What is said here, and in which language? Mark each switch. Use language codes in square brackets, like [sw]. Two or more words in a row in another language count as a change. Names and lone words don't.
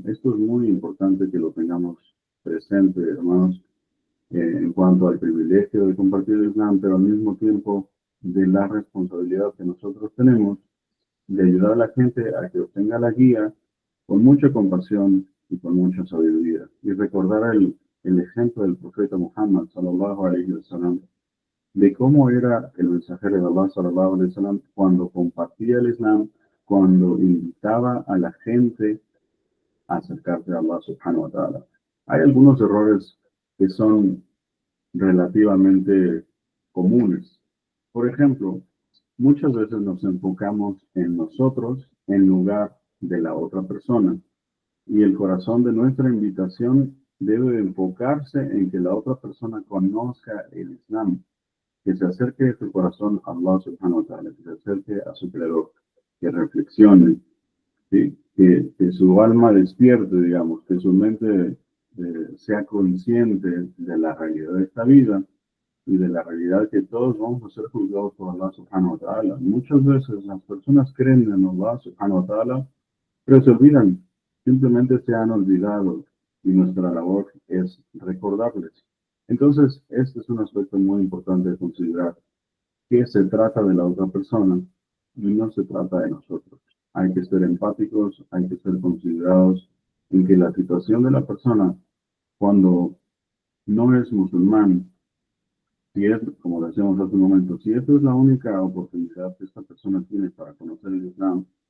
[es] Esto es muy importante que lo tengamos presente, hermanos, en cuanto al privilegio de compartir el Islam, pero al mismo tiempo de la responsabilidad que nosotros tenemos de ayudar a la gente a que obtenga la guía con mucha compasión y con mucha sabiduría. Y recordar el ejemplo del profeta Muhammad, [ar] صلى الله عليه وسلم, [es] de cómo era el mensajero de Allah, [ar] صلى الله عليه وسلم, [es] cuando compartía el Islam, cuando invitaba a la gente a acercarse a Allah [ar] سبحانه وتعالى. [es] Hay algunos errores que son relativamente comunes. Por ejemplo, muchas veces nos enfocamos en nosotros en lugar de la otra persona. Y el corazón de nuestra invitación debe enfocarse en que la otra persona conozca el Islam, que se acerque de su corazón a Allah [ar] سبحانه وتعالى, [es] que se acerque a su creador, que reflexione, ¿sí? Que su alma despierte, digamos, que su mente sea consciente de la realidad de esta vida y de la realidad que todos vamos a ser juzgados por Allah [ar] سبحانه وتعالى. [es] Muchas veces las personas creen en Allah [ar] سبحانه وتعالى, [es] pero se olvidan, simplemente se han olvidado y nuestra labor es recordarles. Entonces, este es un aspecto muy importante de considerar, que se trata de la otra persona y no se trata de nosotros. Hay que ser empáticos, hay que ser considerados en que la situación de la persona, cuando no es musulmán, si es, como decíamos hace un momento, si esta es la única oportunidad que esta persona tiene para conocer el Islam,